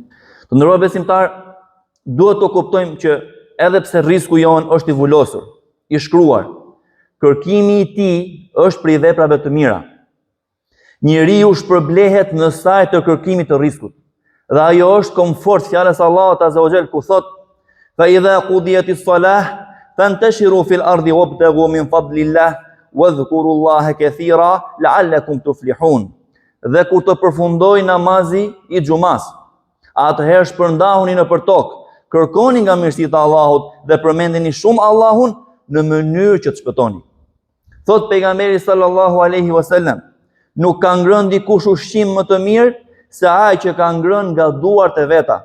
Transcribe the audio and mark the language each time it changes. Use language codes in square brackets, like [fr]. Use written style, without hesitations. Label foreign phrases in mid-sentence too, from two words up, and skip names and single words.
[sq] Të nderuar besimtar, duhet të kuptojmë që edhe pse risku jon është i vulosur, i shkruar, kërkimi i tij është prej veprave të mira. Njeriu shpërblehet në sajt të kërkimit të riskut. Dhe ajo është komfort fjalës Allahut [ar] عز وجل [sq] ku thot: [ar] فإذا قضيت الصلاة فانتشروا في الأرض وابتغوا من فضل الله واذكروا الله كثيرا لعلكم تفلحون. [sq] Dhe kur të përfundoj namazi i xumas, atëherë shpërndahuni nëpër tokë, kërkoni nga mirësitë e Allahut dhe përmendeni shumë Allahun në mënyrë që të shpëtoni. Thot pejgamberi [ar] صلى الله عليه وسلم: [sq] nuk ka ngrënë dikush ushqim më të mirë se ai që ka ngrënë nga duart e veta.